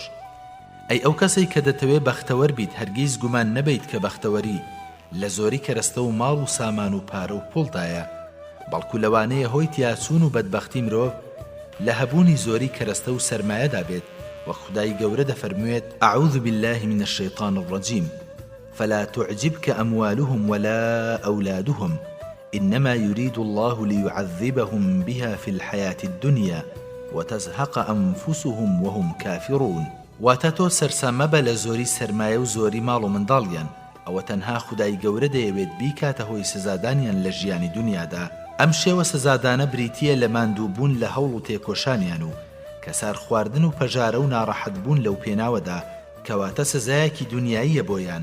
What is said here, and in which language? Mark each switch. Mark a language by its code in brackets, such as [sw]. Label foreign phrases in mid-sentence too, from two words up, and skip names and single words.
[ckb] ئەی ئەو کەسەی کە دەتەوێ بەختەوەر بیت هەرگیز گومان نەبیت کە بەختەوەری لە زۆری کەرەستە و ماڵ و سامان و پارە و پوڵدایە، بەڵکو لەوانەیە هۆی تیاچوون و بەدبەختی مرۆڤ لە هەبوونی زۆری کەرەستە و سەرمایەدا بێت. وخدای گەورە دەفەرموێت [ar] أعوذ بالله من الشيطان الرجيم فلا تعجبك أموالهم ولا أولادهم إنما يريد الله ليعذبهم بها في الحياة الدنيا وتزهق أنفسهم وهم كافرون. [ckb] واتاتو سرسامە بە لە زۆری سەرمایە و زۆری ماڵ و منداڵیان، ئەوە تەنها خودای گەورە دەیەوێت بیکاتە هۆی سزادانیان لە ژیانی دنیادا. ئەم شێوە سزادانە بریتیە لە ماندووبوون لە هەوڵ و تێکۆشانیان و کەسار خواردن و پەژارە و ناڕەحەت بوون لەو پێناوەدا کەواتە سزایەکی دنیاییە بۆیان.